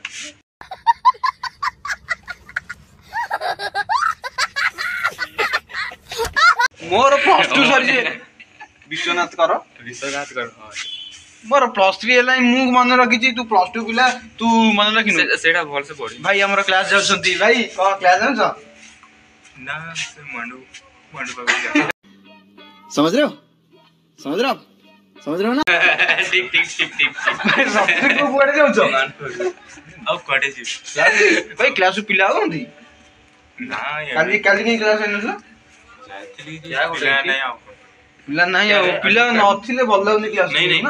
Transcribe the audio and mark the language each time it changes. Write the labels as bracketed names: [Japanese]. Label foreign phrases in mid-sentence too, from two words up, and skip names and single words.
[Odia] ମୋର +2 ସରିଛି। ବିଶ୍ୱନାଥ କର। ମୋର +3 ହେଲା, ମୁଁ ମନେ ରଖିଛି। ତୁ +2 ପିଲା, ତୁ ମନେ ରଖିନୁ? ସେଇଟା ଭଲସେ ପଢ଼ି। ଭାଇ ଆମର କ୍ଲାସ୍ ଯାଉଛନ୍ତି। ଭାଇ କ'ଣ କ୍ଲାସ୍ ଯାଉଛ? ନା ସେ ମଣ୍ଡୁ [Hindi] समझ रहे हो ना? [Odia] ଠିକ। ସତରେ କୁଆଡ଼େ ଯାଉଛ? ଆଉ କୁଆଡ଼େ ଯିବି? ଭାଇ କ୍ଲାସ୍ ପିଲା ଆଉଛନ୍ତି? ନା କାଲି କାହିଁ କ୍ଲାସ୍ ହେଇନଥିଲା? ପିଲା ନାହିଁ ଆଉ, ପିଲା ନଥିଲେ ଭଲ ଲାଗୁନି କ୍ଲାସ୍ ନା।